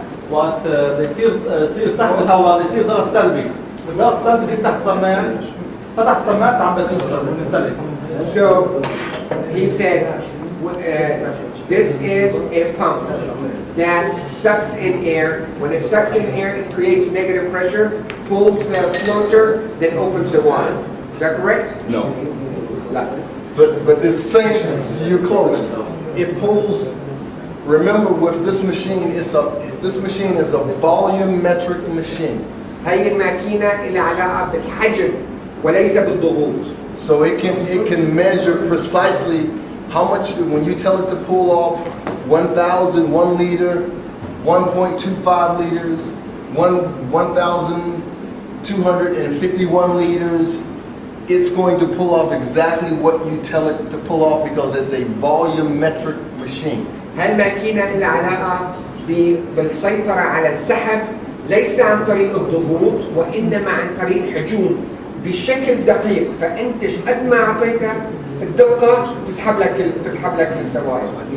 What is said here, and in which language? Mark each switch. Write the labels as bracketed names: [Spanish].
[Arabic] وقت بيصير سحب الهواء بيصير ضغط سلبي، الضغط السلبي يفتح الصمام، فتح الصمام تعبى الممتلك. [English] So he said this is a pump that sucks in air. When it sucks in air, it creates negative pressure, pulls the floater, then opens the water. Is that correct? No. No. But the same, you're close. It pulls. Remember, with this machine, this machine is a volumetric machine. [Arabic] هي الماكينة اللي علاقة بالحجم وليس بالضغوط. [English] So it can measure precisely how much, when you tell it to pull off 1,000, 1 liter, 1.25 liters, 1,000, 251 liters, it's going to pull off exactly what you tell it to pull off because it's a volumetric machine. [Arabic] هالماكينة لها علاقة بالسيطرة على السحب ليس عن طريق الضغوط وإنما عن طريق الحجوم بشكل دقيق، فأنت قد ما أعطيتها الدقة تسحب لك السوائل.